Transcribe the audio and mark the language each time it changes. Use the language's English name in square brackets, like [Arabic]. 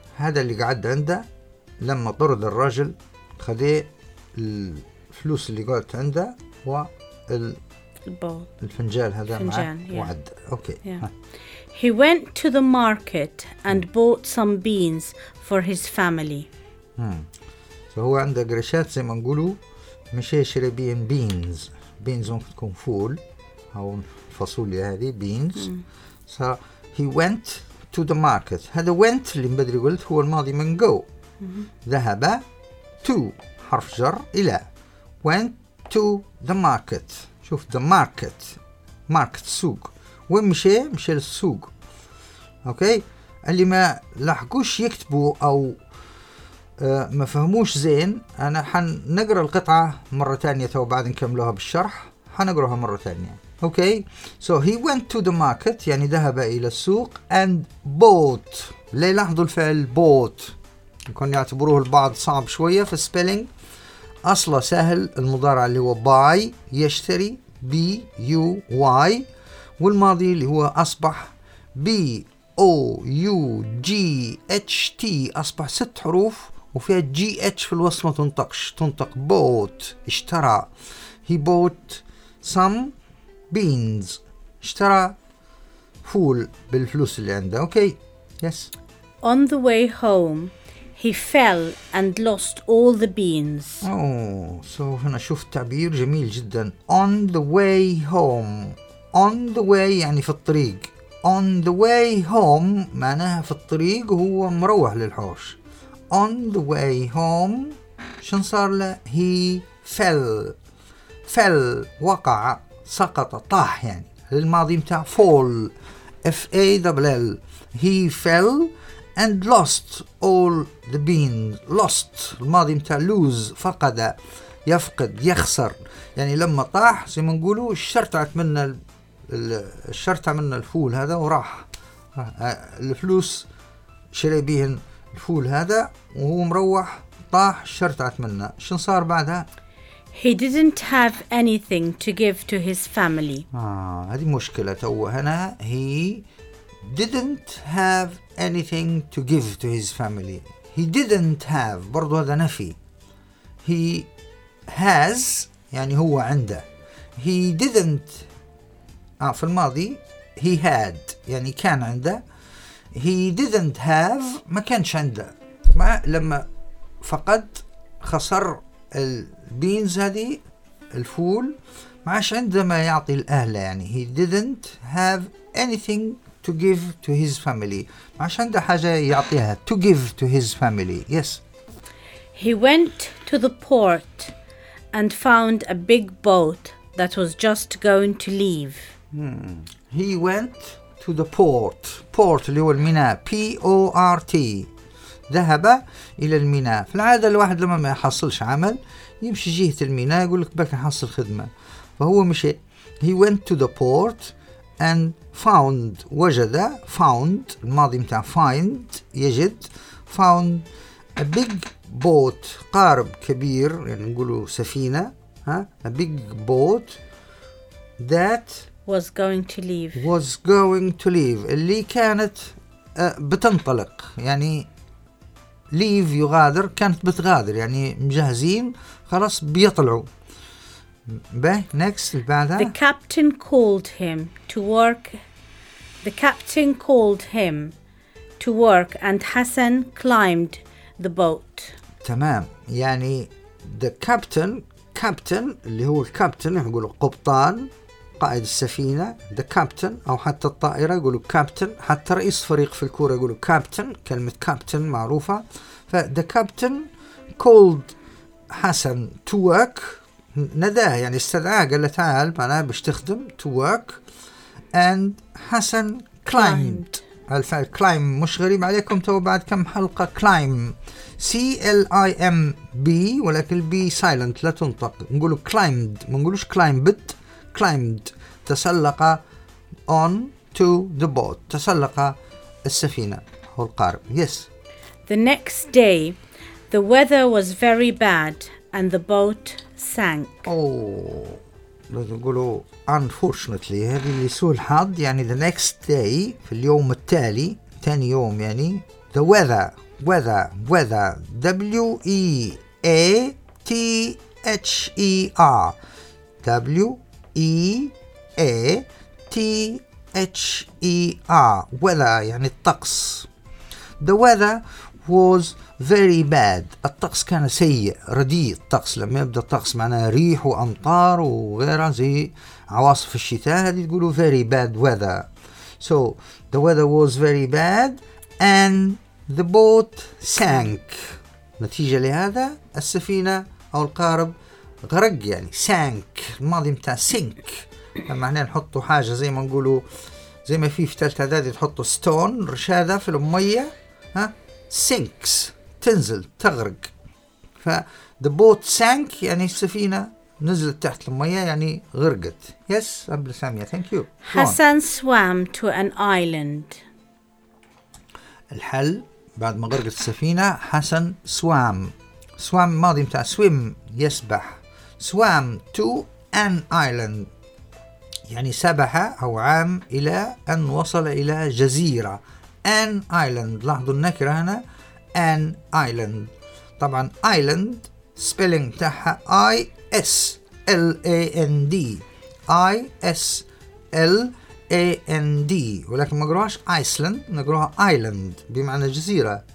[Arabic] هذا اللي قعد عنده لما طرد الرجل خذي الفلوس اللي قعدت عنده والفنجال هذا معه وعد. [English] Okay. Yeah. He went to the market and bought some beans for his family. [Arabic] فهو عنده قرشات زي ما نقوله مش يشري بين بينز. بينز ممكن تكون فول أو فاصوليا هذه بينز. [English] So he went to the market. [Arabic] هذا went اللي مبدري قلت هو الماضي من go. ذهب [English] to [Arabic] حرف جر إلى [English] went to the market. [Arabic] شوف [English] the market. Market [Arabic] سوق. وين مشي؟ مشي للسوق. أوكي؟ اللي ما لحقوش يكتبوا أو ما فهموش زين أنا حنقرأ القطعة مرة تانية وبعد نكملوها بالشرح حنقرأها مرة تانية. [English] Okay, so he went to the market [Arabic] يعني ذهب إلى السوق [English] and bought. [Arabic] لاحظوا الفعل bought يكون يعتبروه البعض صعب شوية في spelling. أصله سهل المضارع اللي هو [English] buy [Arabic] يشتري [English] buy [Arabic] والماضي اللي هو أصبح bought أصبح ست حروف وفيها جي اتش في الوسط ما تنطقش تنطق بوت اشترى. [English] He bought some beans [Arabic] اشترى فول بالفلوس اللي عنده. [English] Okay. Yes. On the way home he fell and lost all the beans. Oh, so [Arabic] هنا شوف تعبير جميل جدا. [English] On the way home. On the way [Arabic] يعني في الطريق. [English] On the way home [Arabic] معناها في الطريق هو مروح للحوش. [English] On the way home [Arabic] شن صار له؟ [English] He fell. Fell [Arabic] وقع سقط طاح يعني الماضي متاع fall F-A-L-L. [English] He fell and lost all the beans. Lost [Arabic] الماضي متاع lose فقد يفقد يخسر يعني لما طاح زي ما نقوله الشرطعت منه الفول هذا وراح الفلوس شري بيهن الفول هذا وهو مروح طاح شرطعت منه شن صار بعدها؟ [English] He didn't have anything to give to his family. [Arabic] هذه مشكلة هنا. [English] He didn't have anything to give to his family. He didn't have [Arabic] برضو هذا نفي. [English] He has [Arabic] يعني هو عنده. [English] He didn't [Arabic] في الماضي. [English] He had [Arabic] يعني كان عنده. [English] He didn't have [Arabic] ما كانش عنده ما لما فقد خسر البينز هذه الفول ما عاش عنده ما يعطي الأهل يعني [English] He didn't have anything to give to his family [Arabic] ما عاش عنده حاجة يعطيها [English] to give to his family. Yes. He went to the port and found a big boat that was just going to leave. He went to the port. [Arabic] Port اللي هو الميناء. P-O-R-T. ذهب إلى الميناء. في العادة الواحد لما ما يحصلش عمل يمشي جهة الميناء يقول لك بك حصل خدمة. فهو مشي. [English] He went to the port and found. [Arabic] وجد. [English] Found. [Arabic] الماضي متاع find. يجد. [English] Found a big boat. [Arabic] قارب كبير. يعني نقوله سفينة. ها؟ [English] A big boat that was going to leave. Was going to leave. [Arabic] اللي كانت بتنطلق يعني [English] leave [Arabic] يغادر كانت بتغادر يعني مجهزين خلاص بيطلعوا. به [English] next [Arabic] بعدها. [English] The captain called him to work. The captain called him to work and Hassan climbed the boat. [Arabic] تمام يعني [English] the captain captain [Arabic] اللي هو الكابتن يقولوا قبطان. قائد السفينة [English] the captain [Arabic] أو حتى الطائرة يقولوا captain حتى رئيس فريق في الكورة يقولوا captain كلمة captain معروفة ف [English] the captain called [Arabic] حسن to work نداه يعني استدعاه قال له تعال معناه بيشتخدم [English] to work and [Arabic] حسن [English] climbed [Arabic] الفعل كلايم مش غريب عليكم تو بعد كم حلقة. كلايم CLIMB ولكن البي سايلنت لا تنطق، نقوله كلايمد ما نقولوش كلايمبت. كلايمد تسلق [English] on to the boat، [Arabic] تسلق السفينة هو القارب. [English] yes. The next day the weather was very bad and the boat sank. [Arabic] نقولوا [English] unfortunately [Arabic] هذه اللي سوء الحظ، يعني [English] the next day [Arabic] في اليوم التالي، ثاني يوم يعني. [English] the weather weather weather w e a t h e r w e a t h e r weather [Arabic] يعني الطقس. [English] the weather was very bad، [Arabic] الطقس كان سيء، رديء الطقس. لما يبدأ الطقس معناه ريح وأمطار وغيرها زي عواصف الشتاء، هذه تقولوا [English] very bad weather. so the weather was very bad and the boat sank، [Arabic] نتيجة لهذا السفينة أو القارب [English] غرق، [Arabic] يعني [English] sank [Arabic] الماضي متاع [English] sink. [Arabic] لما احنا نحطوا حاجة زي ما نقولوا، زي ما في تالت عدادي تحطوا [English] stone [Arabic] رشادة في المية، ها [English] sinks [Arabic] تنزل تغرق. ف [English] the boat sank [Arabic] يعني السفينة نزلت تحت المية يعني غرقت. [English] yes أبل سامية thank you. [Arabic] حسن [English] swam to an island. [Arabic] الحل بعد ما غرقت السفينة، حسن swam، swam ماضي متاع swim يسبح، [English] swam to an island [Arabic] يعني سبح أو عام إلى أن وصل إلى جزيرة. [English] an island [Arabic] لاحظوا النكرة هنا an island، طبعا [English] island spelling [Arabic] تاعها i s l a n d i s l a n d، ولكن ما نقولوهاش Iceland نقولوها island بمعنى جزيرة.